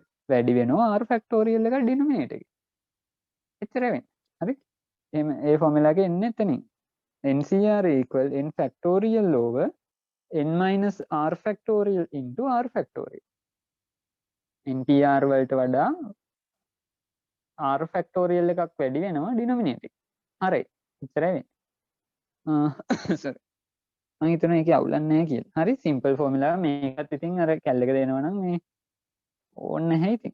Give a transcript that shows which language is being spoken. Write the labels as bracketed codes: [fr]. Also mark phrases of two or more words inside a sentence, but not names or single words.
[si] වැඩි වෙනවා [en] r factorial [si] එක denominator එකේ. එච්චර වෙන්නේ. හරි? එහෙම ඒ ෆෝමියුලා එකේ එන්නේ එතනින්. [en] NCR equal n factorial over n minus r factorial into r factorial. [si] NPR වලට වඩා [en] r factorial [si] එකක් වැඩි වෙනවා denominator. හරි. එච්චරයි වෙන්නේ. sorry. මම හිතනවා ඒකේ අවුලක් නැහැ කියලා. හරි [en] simple formula [si] මේකත් ඉතින් අර කැල් එක දෙනවා නම් මේ ඕනේ නැහැ ඉතින්.